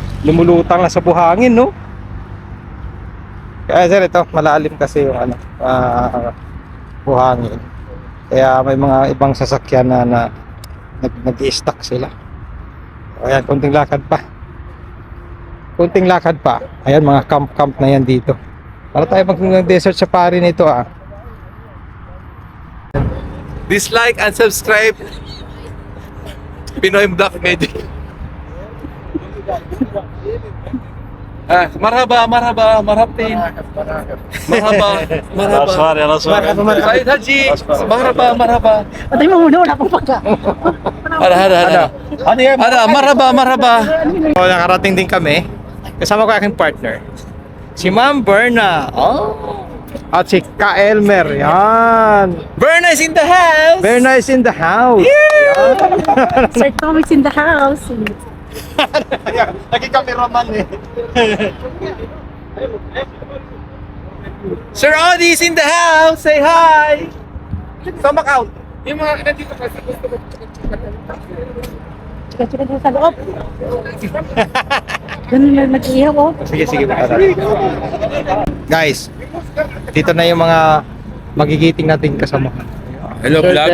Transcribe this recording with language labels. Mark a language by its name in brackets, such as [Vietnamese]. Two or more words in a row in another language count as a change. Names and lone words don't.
[Filipino] Lumulutang na sa buhangin, no? Kaya sir, ito, malalim kasi yung buhangin. Kaya may mga ibang sasakyan na nag-i-stuck sila. Ayan, kunting lakad pa. Kunting lakad pa. Ayan, mga camp na yan dito. Para tayo mag- [English] desert safari [Filipino] nito [English] Dislike and subscribe. [Arabic] Pinoy Black Medic. Marhabtin. Marhaba. Said Haji. Marhaba. [Filipino] Patay mo muna, wala pong pagka. [Arabic] هذا. مرحبا. [Filipino] So, nakarating din kami. Kasama ko aking partner. Si Ma'am Berna. Oh. At si Ka-Elmer. Yan. [English] Berna is in the house. Berna is in the house. Sir Tom is in the house. [Filipino] Nagki-cameraman eh. [English] Sir Audi is in the house. Say hi. Come out. [Filipino] Yung mga nandito kasi gusto ko. Chika din sa loob. Ganun na nag-ihaw oh. Sige. Guys, dito na yung mga magigiting nating kasama. [English] Hello Sir